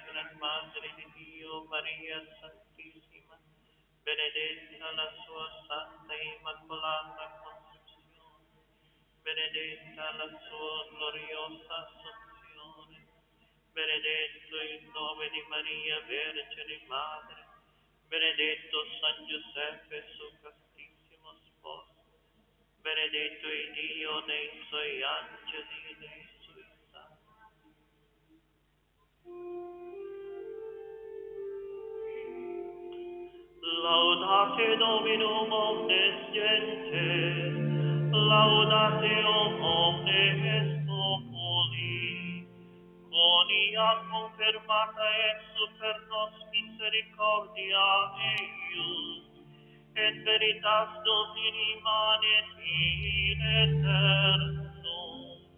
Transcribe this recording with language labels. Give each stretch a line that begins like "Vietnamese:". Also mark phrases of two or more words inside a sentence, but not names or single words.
Italian: Gran Madre di Dio, Maria Santissima, benedetta la sua Santa Immacolata Concezione, benedetta la sua gloriosa Assunzione, benedetto il nome di Maria Vergine Madre, benedetto San Giuseppe, suo castissimo sposo, benedetto il Dio nei suoi angeli e nei suoi santi.
Latin: Laudate Dominum omnes gentes, laudate omnes populi, conia confermata et super nos misericordia eius, et veritas Domini manet in eternum.